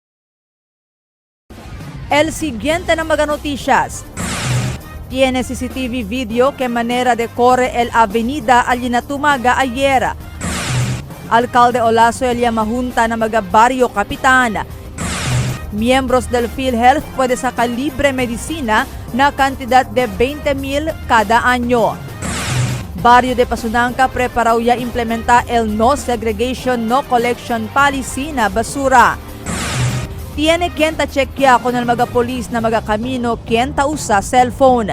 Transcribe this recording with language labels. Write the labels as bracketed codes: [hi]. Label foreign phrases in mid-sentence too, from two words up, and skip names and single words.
[cbk] El siguiente na mga noticias. Tiene CCTV video que manera de corre el avenida Alina Tumaga ayer. Alcalde Olaso el Yamahunta na mga Barrio Kapitan. Miembros del PhilHealth puede sacar libre medicina na cantidad de 20,000 cada año. Barrio de Pasunanca preparó ya implementar el no segregation, no collection policy na basura. Tiene quien ta chequea con el mga polis na mga camino quien ta usa cellphone.